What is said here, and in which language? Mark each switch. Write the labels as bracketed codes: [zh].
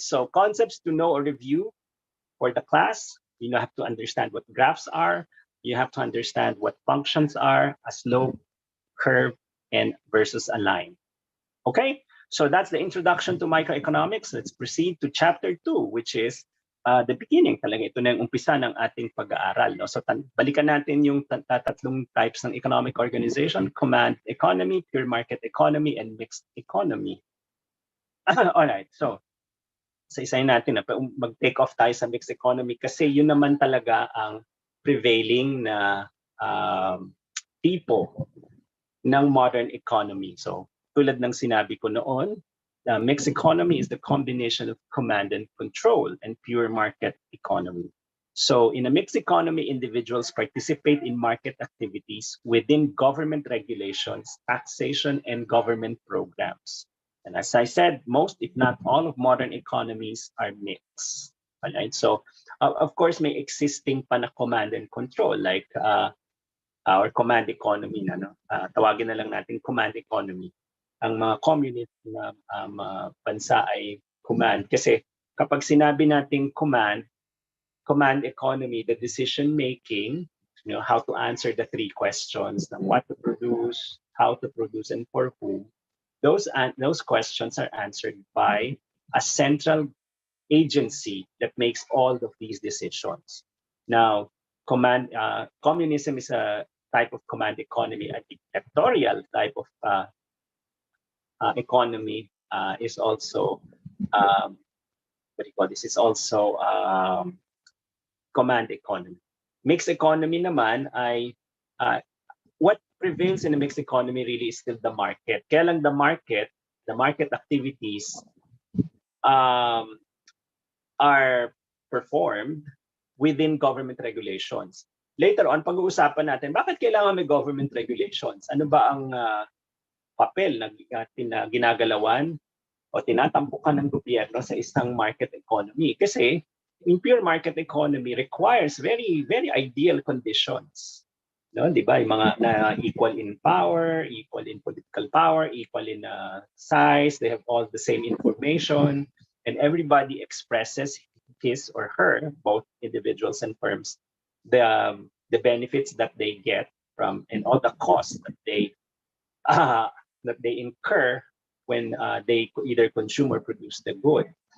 [en] So concepts to know or review for the class. You have to understand what graphs are. You have to understand what functions are, a slope, curve, and versus a line. Okay, so that's the introduction to microeconomics. Let's proceed to chapter 2, which is the beginning. [tl] Talaga ito na yung umpisa ng ating pag-aaral. No? So balikan natin yung tatlong types ng economic organization: command economy, pure market economy, and mixed economy. All right, so isa-isahin natin na mag-take off tayo sa mixed economy kasi yun naman talaga ang prevailing na tipo ng modern economy. So tulad ng sinabi ko noon, [en] the mixed economy is the combination of command and control and pure market economy. So in a mixed economy, individuals participate in market activities within government regulations, taxation, and government programs. And as I said, most, if not all, of modern economies are mixed. Right? So, of course, [tl] may existing pa na [en] command and control, like our command economy. [tl] Tawagin na lang natin command economy. Ang mga communist na bansa ay command. Kasi kapag sinabi natin [en] command economy, the decision-making, how to answer the 3 questions, what to produce, how to produce, and for whom, those questions are answered by a central agency that makes all of these decisions. Now, communism is a type of command economy. A dictatorial type of economy is also Is also command economy. Mixed economy [tl] naman ay [en] what prevails in the mixed economy really is still the market. [tl] Kaya lang [en] the market activities are performed within government regulations. Later on, [tl] pag-uusapan natin, bakit kailangan may government regulations? Ano ba ang papel na ginagalawan o tinatampukan ng gobyerno sa isang market economy? [en] Kasi in pure market economy requires very, very ideal conditions. [tl] No, 'di ba? Yung mga na [en] equal in power, equal in political power, equal in size, they have all the same information, and everybody expresses his or her, both individuals and firms, the benefits that they get from and all the costs uh, that they incur when they either consume or produce the good.